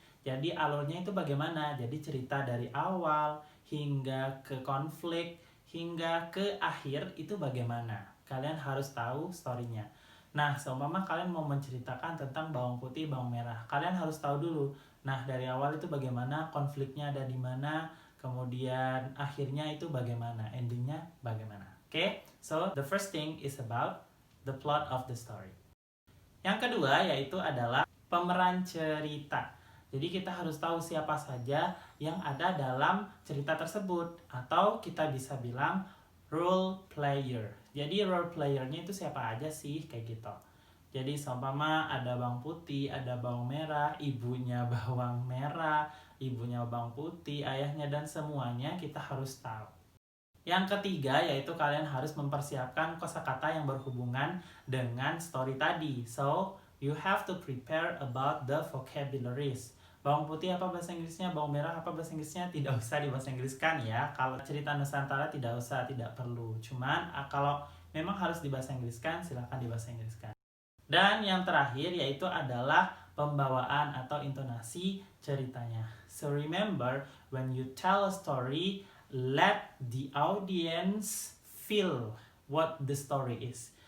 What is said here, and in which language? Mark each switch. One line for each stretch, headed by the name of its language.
Indonesian: Jadi, alurnya itu bagaimana? Jadi, cerita dari awal hingga ke konflik, hingga ke akhir itu bagaimana. Kalian harus tahu story-nya. Nah, seumpama kalian mau menceritakan tentang bawang putih, bawang merah. Kalian harus tahu dulu. Nah, dari awal itu bagaimana, konfliknya ada di mana, kemudian akhirnya itu bagaimana, endingnya bagaimana.
English: Oke, so the first thing is about the plot of the story.
Indonesian: Yang kedua yaitu adalah pemeran cerita. Jadi kita harus tahu siapa saja yang ada dalam cerita tersebut, atau kita bisa bilang role player. Jadi role playernya itu siapa aja sih, kayak gitu. Jadi seumpama ada bawang putih, ada bawang merah, ibunya bawang merah, ibunya bawang putih, ayahnya, dan semuanya kita harus tahu. Yang ketiga yaitu kalian harus mempersiapkan kosakata yang berhubungan dengan story tadi.
English: So, you have to prepare about the vocabularies.
Indonesian: Bawang putih apa bahasa Inggrisnya, bawang merah apa bahasa Inggrisnya, tidak usah dibahasa Inggriskan ya. Kalau cerita Nusantara tidak usah, tidak perlu. Cuman kalau memang harus dibahasa Inggriskan, silahkan dibahasa Inggriskan. Dan yang terakhir yaitu adalah pembawaan atau intonasi ceritanya.
English: So remember, when you tell a story, let the audience feel what the story is.